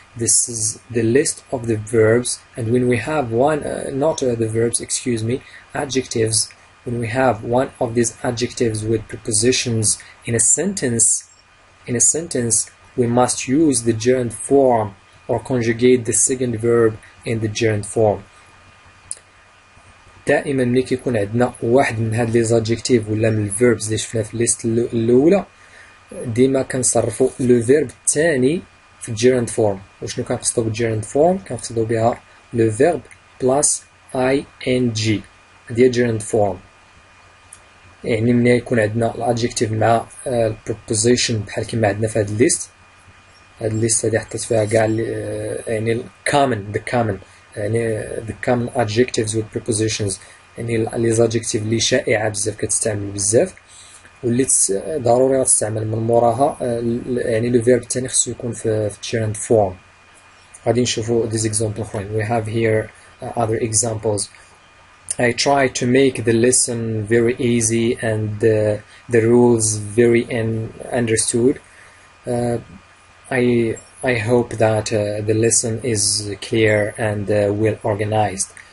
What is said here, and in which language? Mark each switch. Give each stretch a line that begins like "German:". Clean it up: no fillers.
English: This is the list of the verbs, and when we have one, the verbs, excuse me, adjectives, when we have one of these adjectives with prepositions in a sentence, we must use the gerund form or conjugate the second verb in the gerund form.
Arabic: دائما ملي كيكون عندنا واحد من هاد لي زادجيكتيف ولا من الفيربز اللي شفنا في الليست الاولى ديما كنصرفوا لو فيرب الثاني في الجيرند فورم. وشنو كنقصدوا بالجيرند فورم؟ كنقصدوا بها لو فيرب بلاس اي ان جي، هادي جيرند فورم. يعني ملي يكون عندنا الادجيكتيف مع البروبوزيشن بحال كيما عندنا في هاد الليست، هاد الليست هادي حطيت فيها كاع يعني الكومن يعني
English: the common adjectives with prepositions،
Arabic: يعني لي زادجيكتيف اللي شائعه بزاف كتستعمل بزاف واللي ضروري غتستعمل من موراها يعني لو فيرب الثاني خصو يكون في
English: gerund form.
Arabic: غادي نشوفوا
English: these examples
Arabic: اخرين.
English: We have here other examples. I try to make the lesson very easy and the rules very understood. I hope that the lesson is clear and well organized.